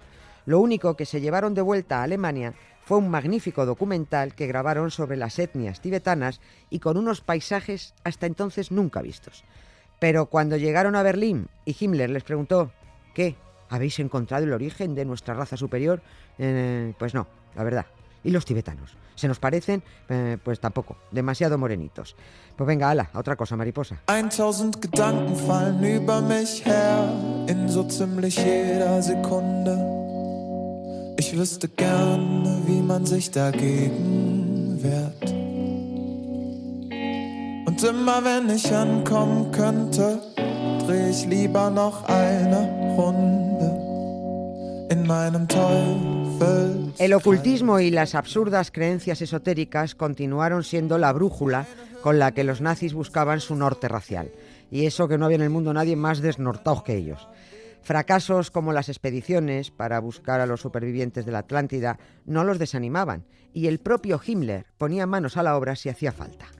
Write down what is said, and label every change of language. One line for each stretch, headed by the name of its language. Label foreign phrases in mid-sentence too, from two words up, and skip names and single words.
Spanish: Lo único que se llevaron de vuelta a Alemania fue un magnífico documental que grabaron sobre las etnias tibetanas y con unos paisajes hasta entonces nunca vistos. Pero cuando llegaron a Berlín y Himmler les preguntó, ¿qué? ¿Habéis encontrado el origen de nuestra raza superior? Pues no, la verdad. ¿Y los tibetanos? ¿Se nos parecen? Pues tampoco, demasiado morenitos. Pues venga, ala, a otra cosa, mariposa.
German: 1000 Gedanken fallen über mich her, in so ziemlich jeder Sekunde. Ich wüsste gerne, wie man sich dagegen wehrt. Und immer wenn ich ankommen könnte, dreh ich lieber noch eine Runde in meinem Teufel.
Spanish: El ocultismo y las absurdas creencias esotéricas continuaron siendo la brújula con la que los nazis buscaban su norte racial. Y eso que no había en el mundo nadie más desnortados que ellos. Fracasos como las expediciones para buscar a los supervivientes de la Atlántida no los desanimaban, y el propio Himmler ponía manos a la obra si hacía falta.